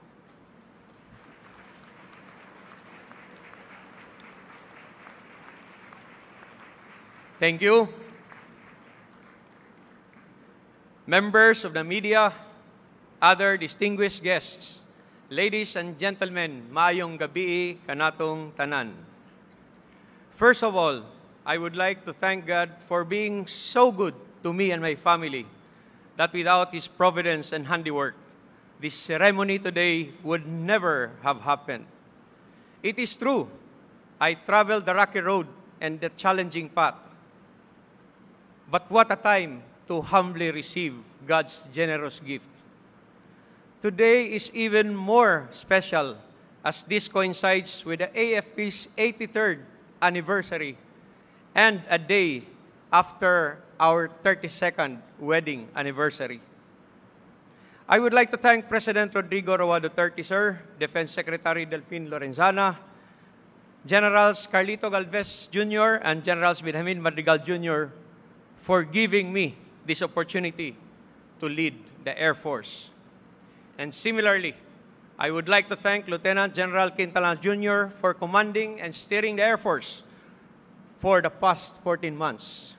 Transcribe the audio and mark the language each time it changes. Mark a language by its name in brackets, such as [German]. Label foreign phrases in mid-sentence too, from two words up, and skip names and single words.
[English] Thank you. Members of the media, other distinguished guests, ladies and gentlemen, [Cebuano] maayong gabi kanatong tanan. [English] First of all, I would like to thank God for being so good to me and my family, that without His providence and handiwork, this ceremony today would never have happened. It is true, I traveled the rocky road and the challenging path. But what a time to humbly receive God's generous gift. Today is even more special as this coincides with the AFP's 83rd anniversary and a day after our 32nd wedding anniversary. I would like to thank President Rodrigo Roa Duterte, sir, Defense Secretary Delfin Lorenzana, Generals Carlito Galvez Jr. and Generals Benjamin Madrigal Jr. for giving me this opportunity to lead the Air Force. And similarly, I would like to thank Lieutenant General Kintanar Jr. for commanding and steering the Air Force for the past 14 months.